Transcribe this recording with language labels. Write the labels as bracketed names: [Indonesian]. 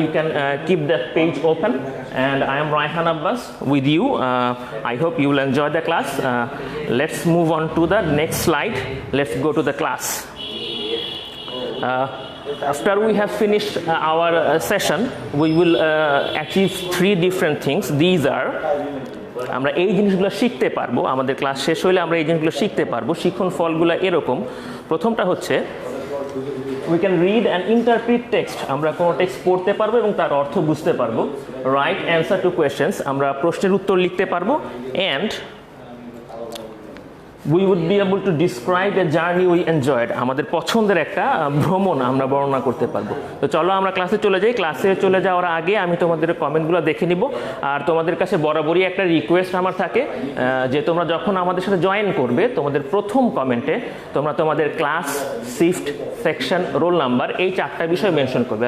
[English] You can keep that page open, and I am Raihan Abbas with you. I hope you will enjoy the class. Let's move on to the next slide. Let's go to the class. After we have finished our session, we will achieve 3 different things. These are, [Bangla] আমরা এই জিনিসগুলো শিখতে পারবো, আমাদের class শেষ হলে আমরা এই জিনিসগুলো শিখতে পারবো। শিক্ষণ ফলগুলো এরকম। প্রথমটা হচ্ছে [English] we can read and interpret text. [Bangla] আমরা কোনো টেক্সট পড়তে পারবো এবং তার অর্থ বুঝতে পারবো। [English] Write answer to questions. [Bangla] আমরা প্রশ্নের উত্তর লিখতে পারবো। [English] And we would be able to describe a journey we enjoyed. [Bangla] আমাদের পছন্দের একটা ভ্রমণ আমরা বর্ণনা করতে পারবো। তো চলো আমরা ক্লাসে চলে যাই। ক্লাসে চলে যাওয়ার আগে আমি তোমাদের কমেন্টগুলো দেখে নিব, আর তোমাদের কাছে বরাবরই একটা রিকোয়েস্ট আমার থাকে যে তোমরা যখন আমাদের সাথে জয়েন করবে, তোমাদের প্রথম কমেন্টে তোমরা তোমাদের class, shift, section, roll number এই 4টা বিষয় মেনশন করবে।